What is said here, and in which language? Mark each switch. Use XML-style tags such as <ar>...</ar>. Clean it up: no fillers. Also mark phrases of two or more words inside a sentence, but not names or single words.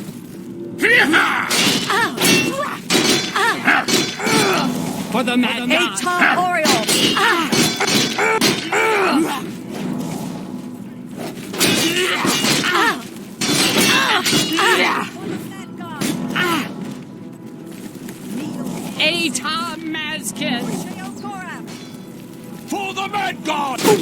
<en>For the Mad God! Eta Oriole! Eta Mazkin! Sheogorath! For the Mad God!</en>